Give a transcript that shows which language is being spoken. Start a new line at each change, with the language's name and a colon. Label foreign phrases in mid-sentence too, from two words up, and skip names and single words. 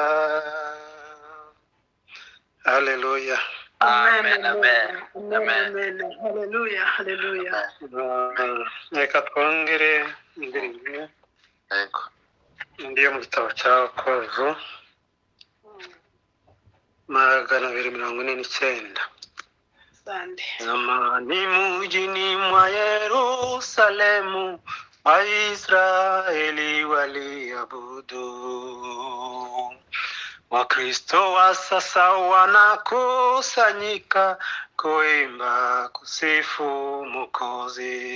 Kinyarwanda: Haleluya. Amen, amen, amen. Haleluya, haleluya. Reka twongere indirimbo Yego. indi yo mu gitabo cya Yakobo 249. Sande.
Swahili: Zamani mjini mwa Yerusalemu Waisraeli waliabudu. Wakristo wa sasa wanakusanyika kuimba kusifu Mwokozi.